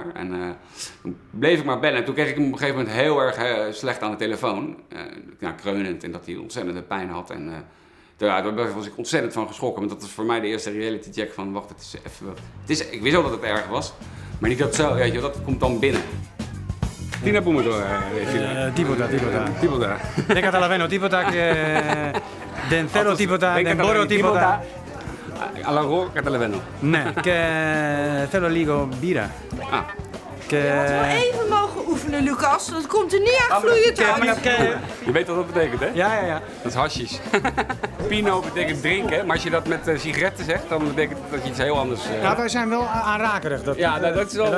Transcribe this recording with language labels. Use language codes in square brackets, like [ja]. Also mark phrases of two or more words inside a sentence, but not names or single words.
[nl] En toen bleef ik maar bellen. En toen kreeg ik hem op een gegeven moment heel erg slecht aan de telefoon. Kreunend en dat hij ontzettende pijn had. En daar was ik ontzettend van geschrokken. Want dat was voor mij de eerste [en] reality check [nl] van, wacht, het is even... ik wist al dat het erg was. Maar niet dat zo, weet je, dat komt dan binnen. Tina Pomodoro. [el] Τίποτα. Δεν καταλαβαίνω τίποτα και δεν θέλω τίποτα, δεν μπορώ τίποτα. Allora, καταλαβαίνω. Ναι, και θέλω λίγο μπύρα. [nl] Je had wel even mogen oefenen, Lucas. Dat komt er niet echt vloeiend uit. Je weet wat dat betekent, hè? Ja. Dat is hashish. Pino betekent drinken, maar als je dat met sigaretten zegt, dan betekent dat je iets heel anders... Nou, wij zijn wel aanrakerig. Dat is wel...